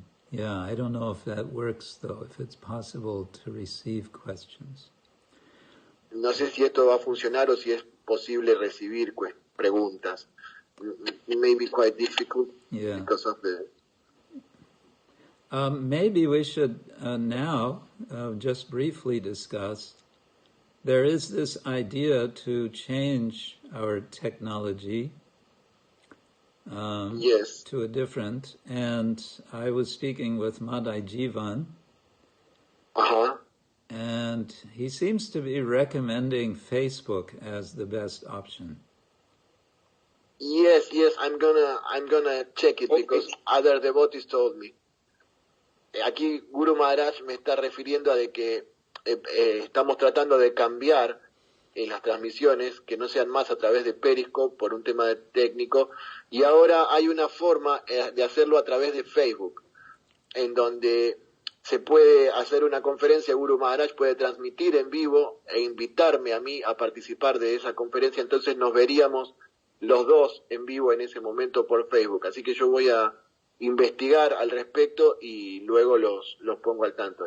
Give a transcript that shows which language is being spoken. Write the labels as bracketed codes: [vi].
[en] Yeah, I don't know if that works, though, if it's possible to receive questions. [es] No sé si esto va a funcionar o si es posible recibir preguntas. [en] It may be quite difficult because of the... Maybe we should now just briefly discuss. There is this idea to change our technology to a different, and I was speaking with Madai Jivan, and he seems to be recommending Facebook as the best option. Yes, I'm gonna check it because other devotees told me. [es] Aquí Guru Maharaj me está refiriendo a de que estamos tratando de cambiar en las transmisiones, que no sean más a través de Periscope por un tema técnico, y ahora hay una forma de hacerlo a través de Facebook, en donde se puede hacer una conferencia, Guru Maharaj puede transmitir en vivo e invitarme a mí a participar de esa conferencia, entonces nos veríamos los dos en vivo en ese momento por Facebook, así que yo voy a investigar al respecto y luego los pongo al tanto.